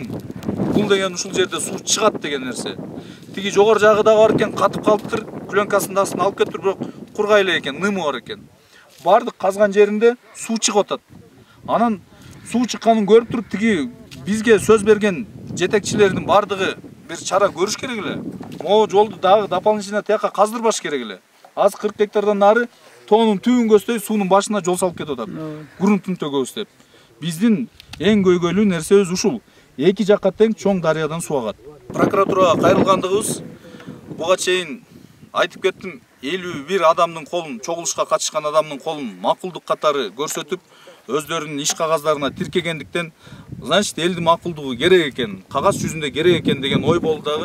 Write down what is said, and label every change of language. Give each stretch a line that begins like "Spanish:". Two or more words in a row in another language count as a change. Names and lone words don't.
Kyrgyz: Бул деген ушул жерде суу чыгат деген нерсе. Тиги жогор жагы да бар экен, катып калыптыр. Пленкасын астына алып кетип, бирок кургай экен, нымы бар экен. Бардык казган жеринде суу чыгып атат. Анан суу чыкканын көрүп туруп, тиги бизге сөз берген жетекчилердин бардыгы бир чара көрүш керек эле. Могу жолду дагы дополнительно тияка каздырбаш керек эле. Az 40 гектардан нары тоонун түбүн көздөй суунун башына жол салып кетип атат. Грунтун төгөбүз деп. Биздин эң көйгөйлүү нерсебиз ушул. Эки жакка тең чоң дарыядан суу агат. Прокуратурага кайрылгандыгыбыз буга чейин айтып кеттим, 51 адамдын колун, чогулушка катышкан адамдын колун макулдук катары көрсөтүп, өздөрүнүн иш кагаздарына тиркегендиктен, значит, элдин макулдугу керек экен, кагаз жүзүндө керек экен деген ой болду дагы.